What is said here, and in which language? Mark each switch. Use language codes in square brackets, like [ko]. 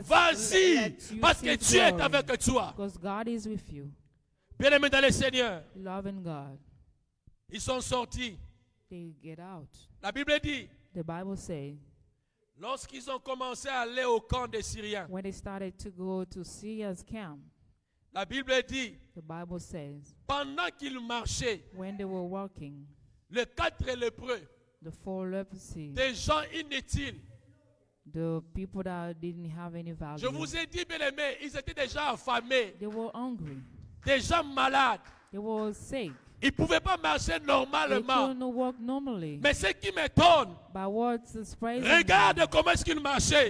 [fr] Vas-y, [en] let you [fr] parce [en] see [fr] que [en] his [fr] Dieu est [en] glory. [fr] avec toi. [en] Because God is with you. [fr] Bien-aimés dans le Seigneur, [en] Loving God. [fr] ils sont sortis. [en] They get out. [fr] La Bible dit, [en] The Bible says, [fr] lorsqu'ils ont commencé à aller au camp des Syriens, [en] when they started to go to Syria's camp, [fr] La Bible dit, [en] The Bible says, [fr] pendant qu'ils marchaient, [en] when they were walking, [fr] les 4 lépreux, [en] the 4 leprosy, [fr] des gens inutiles. [en] the people that didn't have any value, [fr] Je vous ai dit, bien aimés, ils étaient déjà affamés, [en] they were hungry, [fr] des gens malades. [en] they were sick, [fr] Ils ne pouvaient pas marcher [en] they [fr] normalement. [en] couldn't walk normally. [fr] Mais ce qui m'étonne, [en] But what's surprising, [fr] regarde comment est-ce qu'ils marchaient.